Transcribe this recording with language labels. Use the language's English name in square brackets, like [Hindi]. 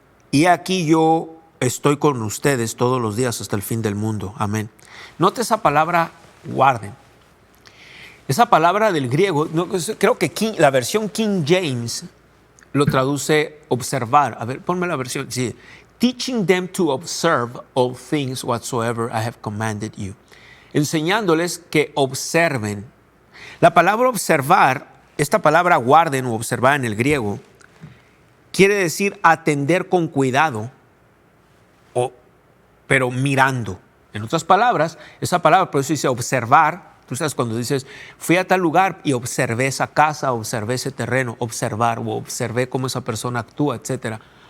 [Spanish] Y aquí yo estoy con ustedes todos los días hasta el fin del mundo. Amén. Note esa palabra guarden. Esa palabra del griego, creo que la versión King James lo traduce observar. A ver, ponme la versión. Sí. [English] Teaching them to observe all things whatsoever I have commanded you. [Spanish] Enseñándoles que observen. La palabra observar, esta palabra guarden o observar en el griego, quiere decir atender con cuidado, pero mirando. En otras palabras, esa palabra, por eso dice observar. Tú sabes, cuando dices, fui a tal lugar y observé esa casa, observé ese terreno, observar, o observé cómo esa persona actúa, etc.